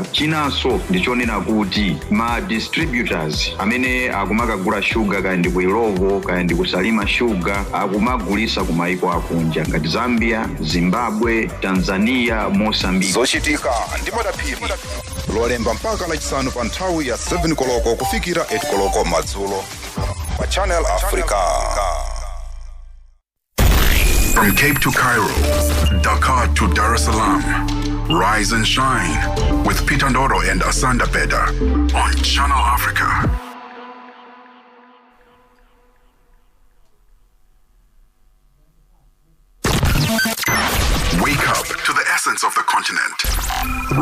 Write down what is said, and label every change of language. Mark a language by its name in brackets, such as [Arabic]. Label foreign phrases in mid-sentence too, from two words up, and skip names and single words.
[Nyanja] Chinanso ndichonena kuti ma distributors amene akumakagula shuga kaya ndi ku Irovo kaya ndi kusalima shuga akumagulisa kumaiko akunja ngati Zambia, Zimbabwe, Tanzania, Mozambique. Zochitika ndimodapiri lolemba mpaka lachisanu pa nthawi ya 7 koloko kufikira 8 koloko madzulo pa Channel Africa. [English] From Cape to Cairo, Dakar to Dar es Salaam, rise and shine with Peter Ndoro and Asanda Beda on Channel Africa. Wake up to the essence of the continent.